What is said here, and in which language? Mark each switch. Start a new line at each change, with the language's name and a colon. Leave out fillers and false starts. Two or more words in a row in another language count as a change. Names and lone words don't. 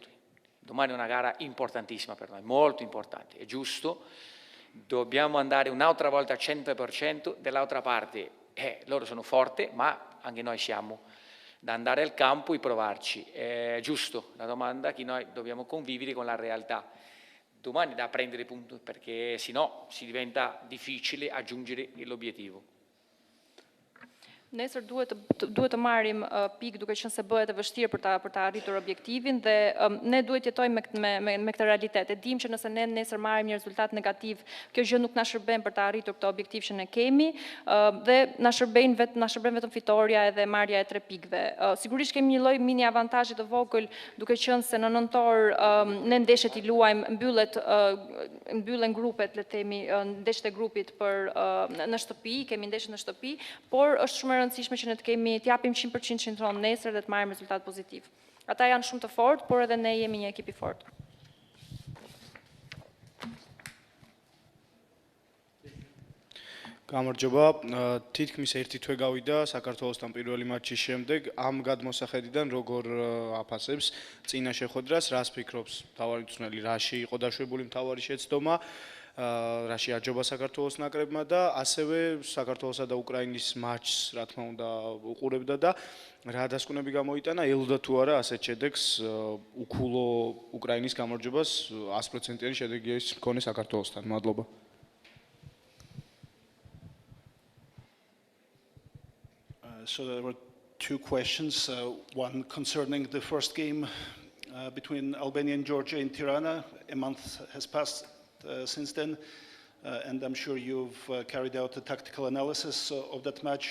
Italian: Domani è una gara importantissima per noi, molto importante, è giusto, dobbiamo andare un'altra volta al 100%, dall'altra parte loro sono forti, ma anche noi siamo da andare al campo e provarci. È giusto la domanda che noi dobbiamo convivere con la realtà. Domani da prendere punti perché sennò si diventa difficile aggiungere l'obiettivo.
Albanian: Nesër duhet të marrim pikë duke qenë se bëhet e vështirë për ta arritur objektivin dhe ne duhet jetojmë me këtë realitet. E dim që nëse ne nesër marrim një rezultat negativ, kjo gjë nuk na shërben për ta arritur këtë objektiv që ne kemi dhe na shërben vetëm fitoria edhe marrja e 3 pikëve. Sigurisht kemi një lloj mini avantazhi të vogël duke qenë se në nëntor ne ndeshjet i luajmë, mbyllen grupet, le të themi, ndeshjet e grupit në shtëpi, kemi ndeshjet në shtëpi, por është shumë rëndësishme që ne të japim 100% qendron nesër dhe të marrim rezultat pozitiv. Ata janë shumë të fortë, por edhe ne jemi një ekip i fortë.
Georgian: გამარჯობა, თითქმის 1 თვე გავიდა საქართველოსთან პირველი მატჩის შემდეგ, ამ გადმოსახედიდან როგორ აფასებს წინა შეხვედრას, რას ფიქრობს მთავარი მწვრთნელი, რაში იყო დაშვებული მთავარი შეცდომა, რაში აჯობა საქართველოს ნაკრებმა და ასევე საქართველოსა და უკრაინის მატჩს, რა თქმა უნდა, უყურებდა და რა დასკვნები გამოიტანა, ელოდა თუ არა ასეთ შედეგს უქულო უკრაინის გამარჯვებას 100%-იანი შედეგი მქონე საქართველოსთან. მადლობა.
English: So there were 2 questions, one concerning the first game between Albania and Georgia in Tirana. A month has passed since then, and I'm sure you've carried out a tactical analysis of that match.